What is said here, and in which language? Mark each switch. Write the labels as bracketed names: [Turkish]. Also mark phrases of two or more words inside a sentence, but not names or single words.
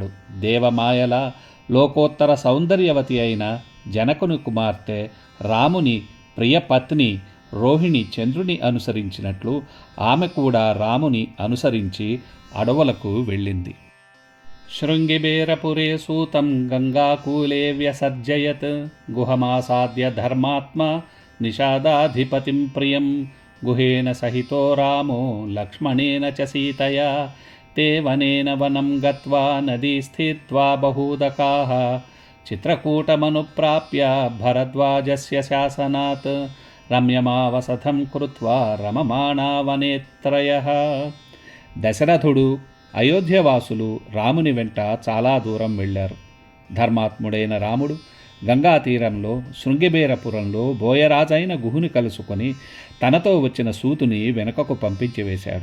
[Telugu] దేవమాయల లోకోత్తర సౌందర్యవతి అయిన జనకుని కుమార్తె రాముని ప్రియపత్ని రోహిణి చంద్రుని అనుసరించినట్లు ఆమె కూడా రాముని అనుసరించి అడవులకు వెళ్ళింది. [Sanskrit] శృంగిబేరపురే సూతం గంగాకూలే వ్యసర్జయత్ గుహమాసాద్య ధర్మాత్మ నిషాదాధిపతిం ప్రియం గుహేన సహితో రామో లక్ష్మణేన చ సీతయా ते वनेन वनं गत्वा नदी स्थित्वा बहूदकाः चित्रकूटमनुप्राप्य भरद्वाजस्य शासनात् రమ్యమావసథం కృత్వా రమమాణా వనేత్రయః. [Telugu] దశరథుడు అయోధ్యవాసులు రాముని వెంట చాలా దూరం వెళ్ళారు. ధర్మాత్ముడైన రాముడు గంగా తీరంలో శృంగిబేరపురంలో బోయరాజైన గుహుని కలుసుకొని తనతో వచ్చిన సూతుని వెనుకకు పంపించి వేశాడు.